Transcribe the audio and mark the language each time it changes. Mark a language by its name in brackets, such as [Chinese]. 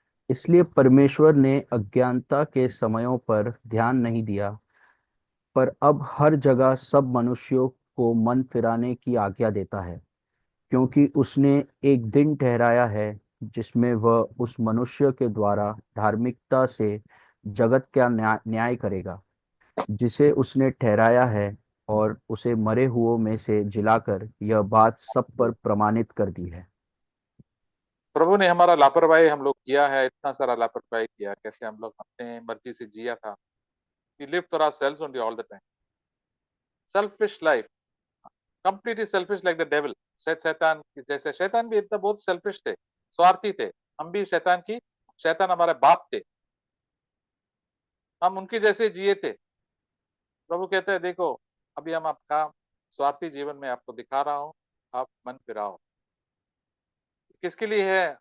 [Hindi] इसलिए परमेश्वर ने अज्ञानता के समयों पर ध्यान नहीं दिया, पर अब हर जगह सब मनुष्यों को मन फिराने की आज्ञा देता है, क्योंकि उसने एक दिन ठहराया है जिसमें वह उस मनुष्य के द्वारा धार्मिकता से जगत का न्याय करेगा, जिसे उसने ठहराया है, और उसे मरे हुओं में से जिलाकर यह बात सब पर प्रमाणित कर दी है। प्रभु ने हमारा लापरवाही हम लोग किया है, इतना सारा लापरवाही किया, कैसे हम लोग अपने मर्जी से जिया था। [English] We live for ourselves only all the time. Selfish life, completely selfish like the devil. [Hindi] शैतान जैसे, शैतान भी इतना बहुत सेल्फिश थे, स्वार्थी थे। हम भी शैतान हमारे बाप थे, हम उनके जैसे जिए थे। प्रभु कहते हैं देखो, अभी हम आपका स्वार्थी जीवन में आपको दिखा रहा हूँ, आप मन फिराओ। किसके लिए है?